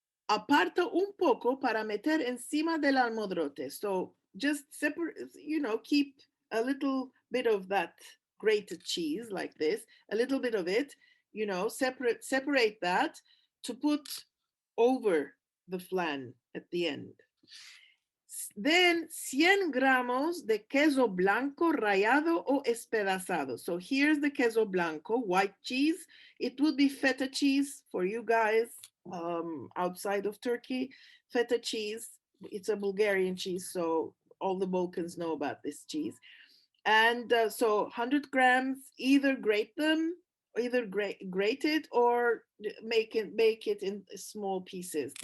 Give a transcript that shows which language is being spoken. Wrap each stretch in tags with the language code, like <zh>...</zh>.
<lad>Aparta un poco para meter encima del almodrote.</lad> <en>So just separate, you know, keep a little bit of that grated cheese like this, a little bit of it, you know, separate that to put over the flan at the end.</en> <lad>Then 100 gramos de queso blanco rallado o espedazado.</lad> <en>So here's the queso blanco, white cheese. It would be feta cheese for you guys outside of Turkey. Feta cheese, it's a Bulgarian cheese, so all the Balkans know about this cheese. And so 100 grams, either grate them, either grate it or make it in small pieces.</en>